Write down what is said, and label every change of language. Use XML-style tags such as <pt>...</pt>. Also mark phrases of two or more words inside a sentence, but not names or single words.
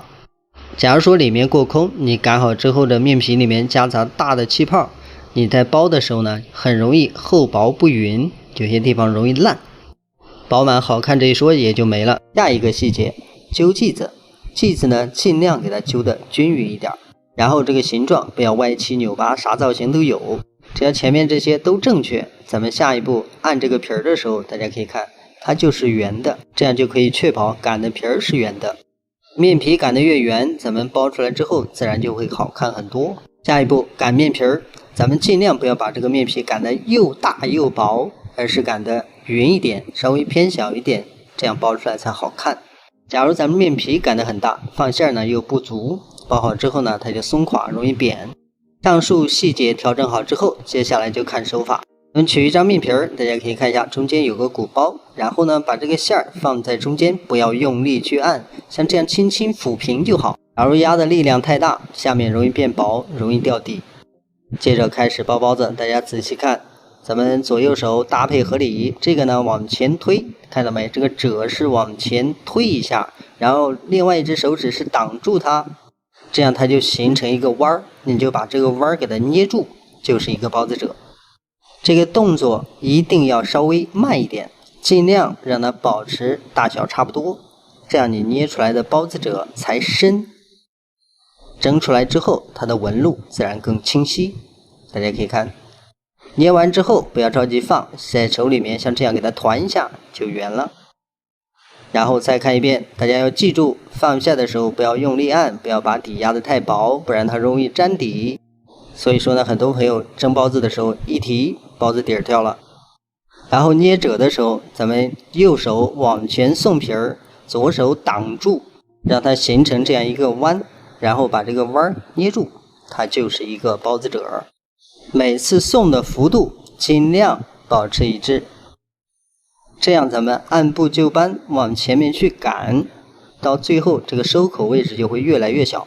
<zh>假如說裡面過空，你擀好之後的面皮裡面夾雜大的氣泡，你在包的時候呢，很容易厚薄不勻，有些地方容易爛，飽滿好看這一說也就沒了。下一個細節，揪劑子，劑子呢盡量給它揪得均勻一點，然後這個形狀不要歪七扭八，啥造型都有，只要前面這些都正確，咱們下一步按這個皮兒的時候，大家可以看它就是圓的，這樣就可以確保擀的皮兒是圓的。面皮擀得越圓，咱們包出來之後自然就會好看很多。下一步擀面皮兒，咱們盡量不要把這個面皮擀得又大又薄，而是擀得勻一點，稍微偏小一點，這樣包出來才好看。假如咱們面皮擀得很大，放餡呢又不足，包好之後呢，它就鬆垮，容易扁。上述細節調整好之後，接下來就看手法。我們取一張面皮兒，大家可以看一下，中間有個鼓包，然後呢，把這個餡放在中間，不要用力去按，像這樣輕輕撫平就好。假如壓的力量太大，下面容易變薄，容易掉底。接着開始包包子，大家仔細看，咱們左右手搭配合理，這個呢往前推，看到沒？這個褶是往前推一下，然後另外一隻手指是擋住它，這樣它就形成一個彎兒，你就把這個彎兒給它捏住，就是一個包子褶。這個動作一定要稍微慢一點，盡量讓它保持大小差不多，這樣你捏出來的包子褶才深。蒸出來之後，它的紋路自然更清晰。大家可以看，捏完之後不要着急放，在手裡面像這樣給它團一下就圓了。然後再看一遍，大家要記住，放下的時候不要用力按，不要把底壓得太薄，不然它容易粘底。所以說呢，很多朋友蒸包子的時候一提，包子底兒掉了。然後捏褶的時候，咱們右手往前送皮兒，左手擋住，讓它形成這樣一個彎，然後把這個彎捏住，它就是一個包子褶。每次送的幅度盡量保持一致，這樣咱們按部就班往前面去擀，到最後這個收口位置就會越來越小。</zh>